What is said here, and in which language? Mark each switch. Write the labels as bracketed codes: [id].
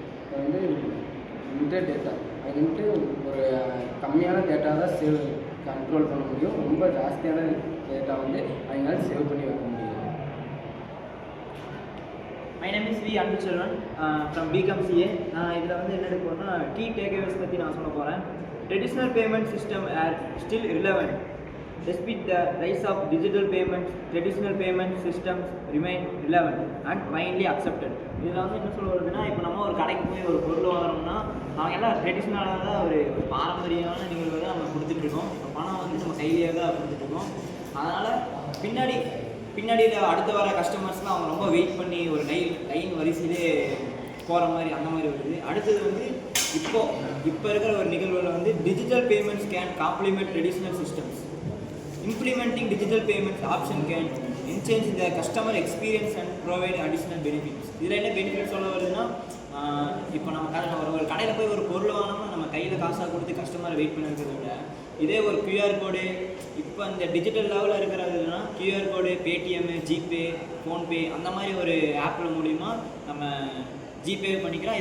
[ta] அது வந்து limited data, அது வந்துட்டு ஒரு கம்மியான டேட்டா தான் கண்ட்ரோல் பண்ண முடியும். ரொம்ப ஜாஸ்தியான டேட்டா வந்து அவங்களால சேவ் பண்ணி வைக்க முடியும். [en] My name is V. Anduchelvan from BCom CA. [ta] நான் இதில் வந்து என்ன எடுப்போம்னா கீ டேக்அவேஸ் பற்றி நான் சொல்ல போகிறேன். [en] Traditional payment system are still relevant. Despite the rise of digital payments, traditional payment systems remain relevant and widely accepted. [ta] இதில் வந்து என்ன சொல்ல வருதுன்னா, இப்போ நம்ம ஒரு கடைக்கு போய் ஒரு பொருள் வாங்குறோம்னா அவங்க எல்லாம் ட்ரெடிஷ்னலாக தான் ஒரு பாரம்பரியமான நிகழ்வை தான் நம்ம கொடுத்துட்ருக்கோம். இப்போ பணம் வந்து நம்ம கையிலேயே தான் கொடுத்துட்ருக்கோம். அதனால் பின்னாடியில் அடுத்து வர கஸ்டமர்ஸ்லாம் அவங்க ரொம்ப வெயிட் பண்ணி ஒரு லைன் வரிசையிலே போகிற மாதிரி அந்த மாதிரி வருது. அடுத்தது வந்து இப்போ இருக்கிற ஒரு நிகழ்வில் வந்து [en] Digital payments can complement traditional systems. Implementing digital payments option can enhance the customer experience and provide additional benefits. [ta] இதில் என்ன பெனிஃபிட் சொல்ல வருதுன்னா, இப்போ நம்ம ஒரு கடையில் போய் ஒரு பொருள் வாங்கினோம்னா நம்ம கையில் காசாக கொடுத்து கஸ்டமரை வெயிட் பண்ணி இருக்கிறத விட இதே ஒரு QR கோடு இப்போ அந்த டிஜிட்டல் லெவலில் இருக்கிறதுனா QR கோடு, பேடிஎம், ஜிபே, ஃபோன்பே அந்த மாதிரி ஒரு ஆப்பில் மூலிமா நம்ம ஜிபே பண்ணிக்கிறோம்.